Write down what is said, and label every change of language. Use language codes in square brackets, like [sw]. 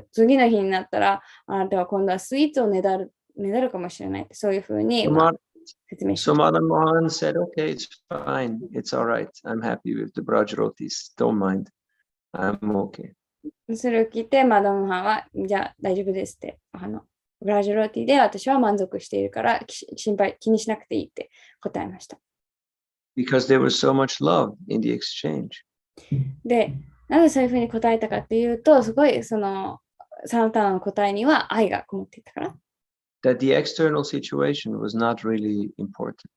[ja] 次の日になったら、あなたは今度はスイーツをねだるかもしれない。そういうふうに説明しました。 [en] So Madan Mohan said, "Okay, it's fine. It's all right. I'm happy with the brajrotis. Don't mind. I'm okay." [ja] それを聞いて、マダムハンは、じゃあ大丈夫ですって。ブラジロティで私は満足しているから気にしなくていいって答えました。 [en] Because there was so much love in the exchange. [ja] で、なぜそういうふうに答えたかっていうと、すごいそのサナタナの答えには愛がこもっていたから。 [en] That the external situation was not really important.